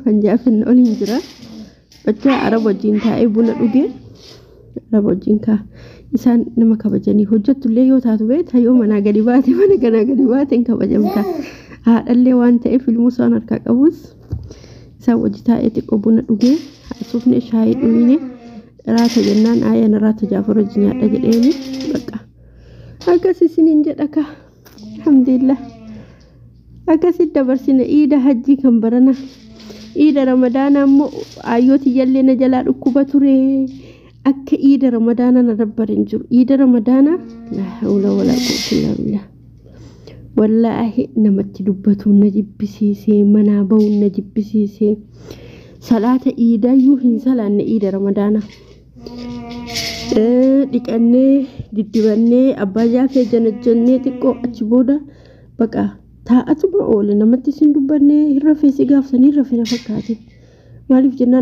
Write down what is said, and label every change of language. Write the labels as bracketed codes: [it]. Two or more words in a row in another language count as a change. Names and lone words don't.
[om] hanjaafin oliin jira bachaa araba wajjin taa'ee buna dhugee araba wajjin kaa isaan nama kabajanii hojjettullee yoo taatu beektaa yoo manaa gadi baate mana ganaa gadi baateen kabajamta haadhallee waan ta'eef ilmoo isaan harkaa qabus isaan wajji taa'ee xiqqoo buna dhugee haasofne shaayii dhuyine raata jennaan aayaan raata jaafar wajji nyaadha jedheeni bakka akkas isiniin jedhaka alhamdulillah akkasit dabarsine iida hajjii kan barana iida ramadaana immoo ayyooti jallee na jalaa dhukkuba ture akka iida ramadaana na dabbarin jiru iida ramadaana [ar] لا حول ولا قوة إلا بالله [om] wallahi namatti dubbatu na jibbisiisee manaa ba'u na jibbisiisee salaata iidayyuu hin salaanne iida ramadaana dhiqannee diddibannee abbaa jaafee janajjannee xiqqoo achi booda baqa taa'atuma oole namatti sin dubbannee hirrafee si gaafsanii hirrafee na fakkaate maaliif jennaan